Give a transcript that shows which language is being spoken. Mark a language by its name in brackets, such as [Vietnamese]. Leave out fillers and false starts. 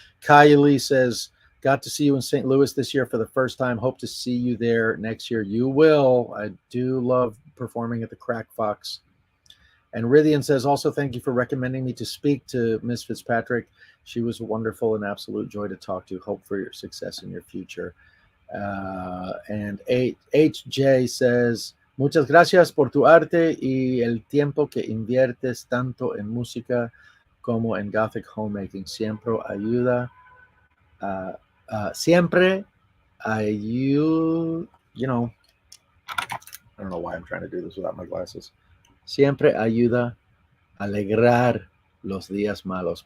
[English] Kylie says, got to see you in St. Louis this year for the first time. Hope to see you there next year. You will. I do love performing at the Crack Fox. And Rithian says, also thank you for recommending me to speak to Miss Fitzpatrick. She was wonderful and absolute joy to talk to. Hope for your success in your future. And HJ says, [Spanish] muchas gracias por tu arte y el tiempo que inviertes tanto en música como en Gothic homemaking. Siempre ayuda. Siempre ayuda, [English] you know, I don't know why I'm trying to do this without my glasses. [Spanish] Siempre ayuda a alegrar los días malos.